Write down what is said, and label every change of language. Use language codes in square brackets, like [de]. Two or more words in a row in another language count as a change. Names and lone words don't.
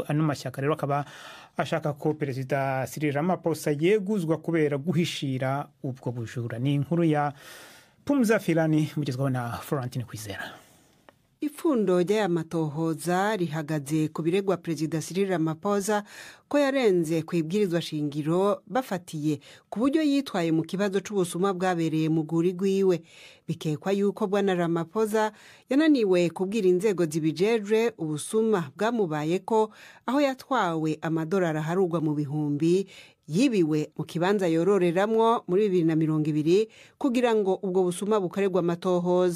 [rn] Ano mashyaka rero akaba ashaka ko Perezida Cyril Ramaphosa yeguzwa kubera guhishira ubwo bujura. [rw] Ni inkuru ya Pumza Filani mugezwaho na Florentine Kwizera. [rn] Ipfundo ry'amatohoza rihagaze ku biregwa Perezida Cyril Ramaphosa ko yarenze ku ibwirizwa shingiro bafatiye ku buryo yitwaye mu kibazo c'ubusuma bwabereye mu guri gwiwe. Bikekwa yuko bwana Ramaphosa yananiwe kubwira inzego zibijejwe ubusuma bwamubaye ko aho yatwawe amadolari aharugwa mu bihumbi yibiwe mu kibanza yororeramwo muri 2020 kugira ngo ubwo busuma bukorerwa amatohoza.